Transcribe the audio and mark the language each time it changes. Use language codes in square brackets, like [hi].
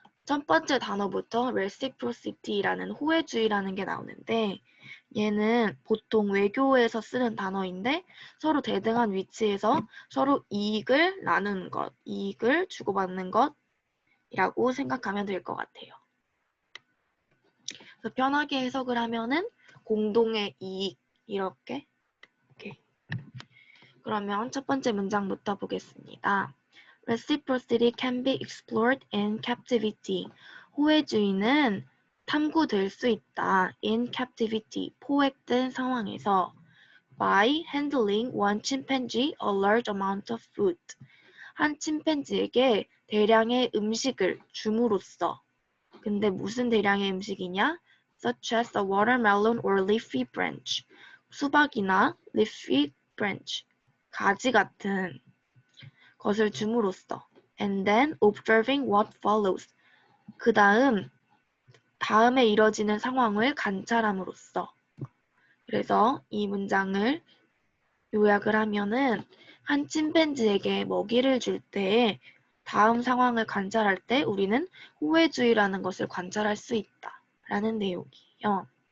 [ko] 첫 번째 단어부터 reciprocity라는 호혜주의라는 게 나오는데 얘는 보통 외교에서 쓰는 단어인데 서로 대등한 위치에서 서로 이익을 나누는 것, 이익을 주고받는 것이라고 생각하면 될 것 같아요. 그래서 편하게 해석을 하면은 공동의 이익 이렇게. 오케이. 그러면 첫 번째 문장부터 보겠습니다. [en] Reciprocity can be explored in captivity. [ko] 호혜주의는 탐구될 수 있다. [en] in captivity, [ko] 포획된 상황에서 [en] by handling one chimpanzee a large amount of food. [ko] 한 침팬지에게 대량의 음식을 줌으로써. 근데 무슨 대량의 음식이냐? [en] Such as a watermelon or leafy branch. [ko] 수박이나 [en] leafy branch, [ko] 가지 같은 것을 줌으로써. [en] And then observing what follows. [ko] 그 다음에 이뤄지는 상황을 관찰함으로써. 그래서 이 문장을 요약을 하면은 한 침팬지에게 먹이를 줄 때 다음 상황을 관찰할 때 우리는 호혜주의라는 것을 관찰할 수 있다 라는 내용이에요.